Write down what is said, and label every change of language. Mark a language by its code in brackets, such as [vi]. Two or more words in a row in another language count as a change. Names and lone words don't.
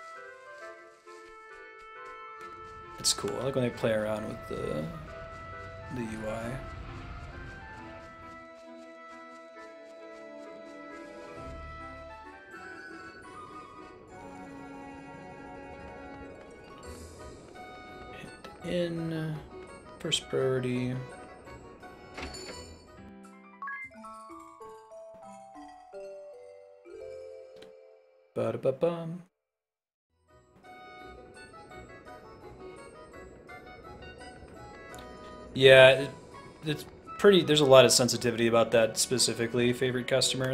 [en] It's cool, I like when they play around with the UI. In first priority. Ba-da-ba-bum. Yeah, it's pretty. There's a lot of sensitivity about that specifically. Favorite customer.